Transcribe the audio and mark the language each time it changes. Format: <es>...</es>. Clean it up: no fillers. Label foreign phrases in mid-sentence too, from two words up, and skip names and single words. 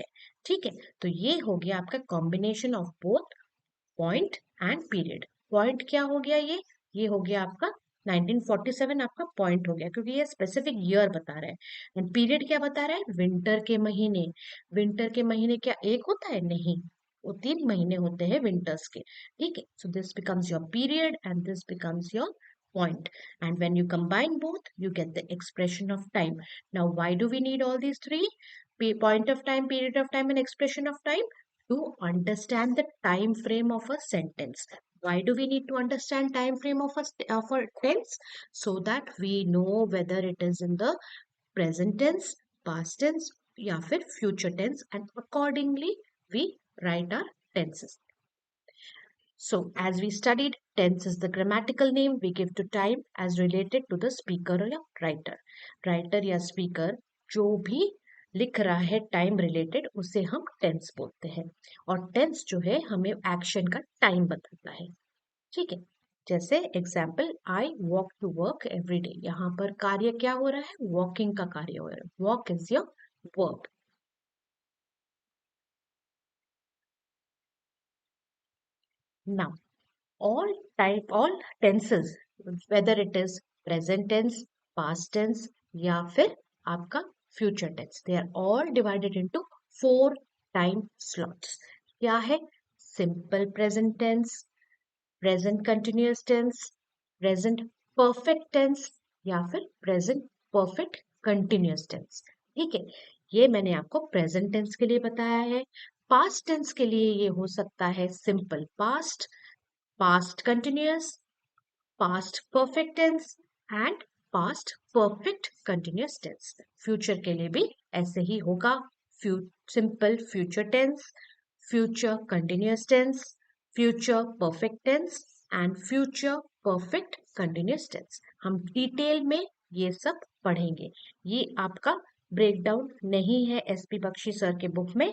<hi>ठीक है, तो ये हो गया आपका</hi> <en>combination of both point and period.</en> <hi>पॉइंट क्या हो गया? ये हो गया आपका 1947 आपका पॉइंट हो गया, क्योंकि ये</hi> <en>specific year</en> <hi>बता रहा है।</hi> <en>and period</en> <hi>क्या बता रहा है? विंटर के महीने। विंटर के महीने क्या एक होता है? नहीं, वो 3 महीने होते हैं विंटर्स के। ठीक है,</hi> <en>So this becomes your period and this becomes your point, and when you combine both you get the expression of time. Now why do we need all these three? Point of time, period of time and expression of time? To understand the time frame of a sentence. Why do we need to understand time frame of a tense? So that we know whether it is in the present tense, past tense</en> <hi>या फिर</hi> <en>future tense, and accordingly we write our tenses. So, as we studied, tense is the grammatical name we give to time as related to the speaker or writer.</en> <hi>Writer या speaker जो भी लिख रहा है</hi> <en>time related</en> <hi>उसे हम टेंस बोलते हैं। और टेंस जो है हमें एक्शन का टाइम बताता है। ठीक है, जैसे एग्जाम्पल</hi> <en>I walk to work every day.</en> <hi>यहाँ पर कार्य क्या हो रहा है? वॉकिंग का कार्य हो रहा है।</hi> <en>Walk is your verb. Now all tenses, whether it is present tense, past tense</en> <hi>या फिर आपका</hi> <en>future tense, they are all divided into 4 time slots।</en> <hi>क्या है?</hi> <en>simple present tense, present continuous tense, present perfect tense</en> <hi>या फिर</hi> <en>present perfect continuous tense।</en> <hi>ठीक है, ये मैंने आपको</hi> <en>present tense</en> <hi>के लिए बताया है।</hi> <en>past tense</en> <hi>के लिए ये हो सकता है</hi> <en>simple past, past continuous, past perfect tense and past perfect continuous tense। फ्यूचर</en> <hi>के लिए भी ऐसे ही होगा।</hi> <en>Simple future tense, future continuous tense, future perfect tense and future perfect continuous tense.</en> <hi>हम डिटेल में ये सब पढ़ेंगे। ये आपका ब्रेकडाउन नहीं है एसपी बख्शी सर के बुक में।</hi>